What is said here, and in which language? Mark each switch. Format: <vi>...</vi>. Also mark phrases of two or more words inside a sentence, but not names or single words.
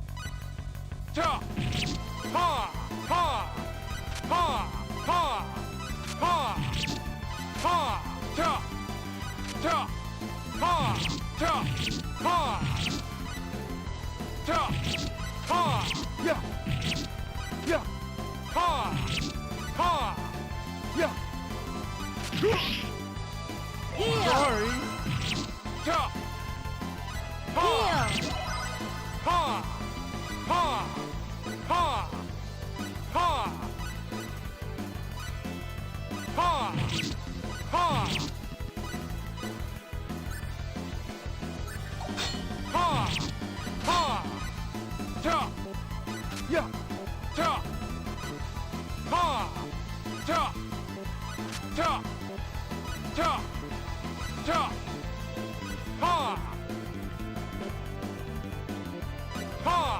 <en>Ta! Ha! Ha! Ha! Ha! Ha! Ha! Ta! Ta! Ha! Ta! Ha! Ta! Ha! Yeah! Yeah! Ha! Ha! Yeah! Heal! Sorry! Ta! Ha! Heal! Ha! Ha! Ha! Ha! Ha! Ha! Ha! Ha! Ta! Yeah! Ta! Ha! Ta! Ta! Ta! Ta! Ha! Ha!</en>